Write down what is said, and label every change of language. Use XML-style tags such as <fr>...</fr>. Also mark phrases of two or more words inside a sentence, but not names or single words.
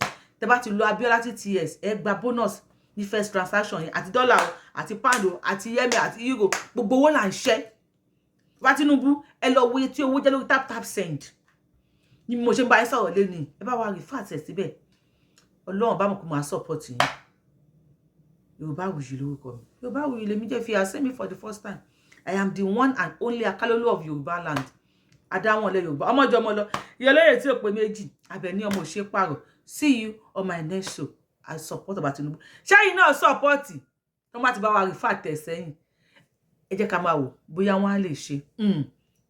<yo>Tẹ́ bá ti lo Abiola TTS, ẹ gba bonus ní</yo> <en>first transaction</en> <yo>yẹn àti dollar o, àti pound o, àti yen àti euro. Gbogbo owó là ń ṣe. Baba Tinubu, ẹ lọ wo tí owó jẹ́ lórí tap send. Ni mo ṣe ń bá yín sọ̀rọ̀ lẹ́ni. Ẹ bá wa refer tẹ̀ síbẹ̀. Ọlọ́run bá mo kó máa support yín. Yorubawuyi lórúkọ mi. Yorubawuyi lèmi jẹ́ fi</yo> <en>accept me for the first time. I am the one and only Akalolu of Yoruba land.</en> <yo>Adáwọn le Yorùbá. Ọmọ jọmọ lọ. Iye lóye tí ó pé méjì. Àbẹ̀ní ọmọ ṣe pààrọ̀.</yo> <en>See you on my next show. I support</en> <yo>Baba Tinubu. Ṣé yín náà support? Tó má ti bá wa refer tẹ̀ sẹ́yìn. Ẹ jẹ́ ká máa wò bóyá wọ́n á lè ṣe.</yo>